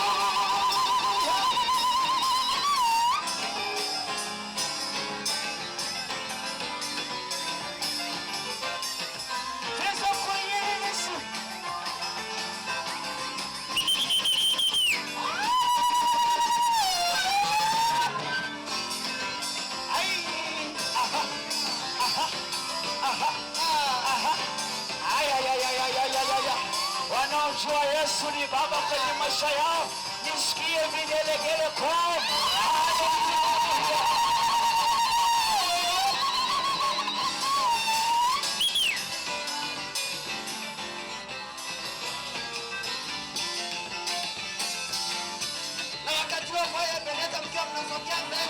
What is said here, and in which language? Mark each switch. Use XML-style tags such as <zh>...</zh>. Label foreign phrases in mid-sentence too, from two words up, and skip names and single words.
<sw>Cheza kwa Yesu. Ai, aha, aha, aha, aha. Ay, ay, ay, ay, ay, ay, ay, ay. Wanaojua Yesu ni baba kwenye maisha yao, nisikie vigelegele kwao. Haleluya. Na wakati wa kwaya pendeza mkiwa mnasogea mbele.</sw>